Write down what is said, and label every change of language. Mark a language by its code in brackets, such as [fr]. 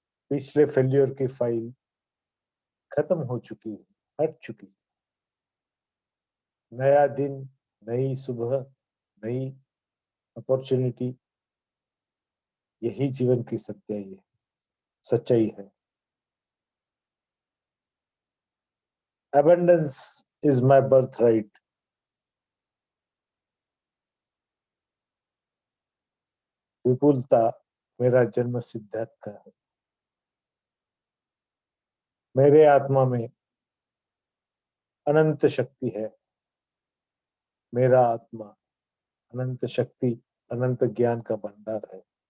[hi] पिछले फेल्योर की फाइल खत्म हो चुकी है, हट चुकी। नया दिन, नई सुबह, नई अपॉर्चुनिटी, यही जीवन की सच्चाई है। [en] Abundance is my birthright. [hi] विपुलता मेरा जन्म सिद्ध हक है। मेरे आत्मा में अनंत शक्ति है। मेरा आत्मा अनंत शक्ति, अनंत ज्ञान का भंडार है।